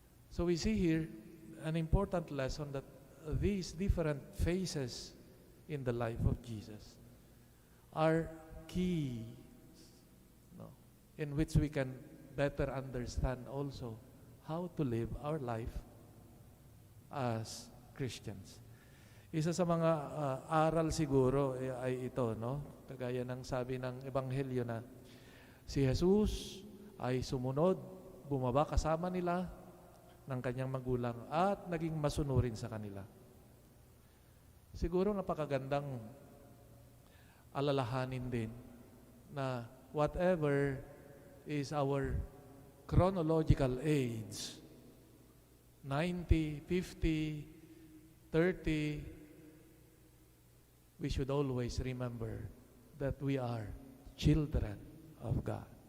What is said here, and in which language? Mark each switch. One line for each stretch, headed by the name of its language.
English: So we see here an important lesson that these different phases in the life of Jesus are key, no, in which we can better understand also how to live our life as Christians.
Filipino: Isa sa mga aral siguro ay ito, no? Kagaya ng sabi ng Ebanghelyo na si Jesus ay sumunod, bumaba kasama nila ng kanyang magulang at naging masunurin sa kanila. Siguro napakagandang alalahanin din na
English: whatever is our chronological age, 90, 50, 30, we should always remember that we are children of God.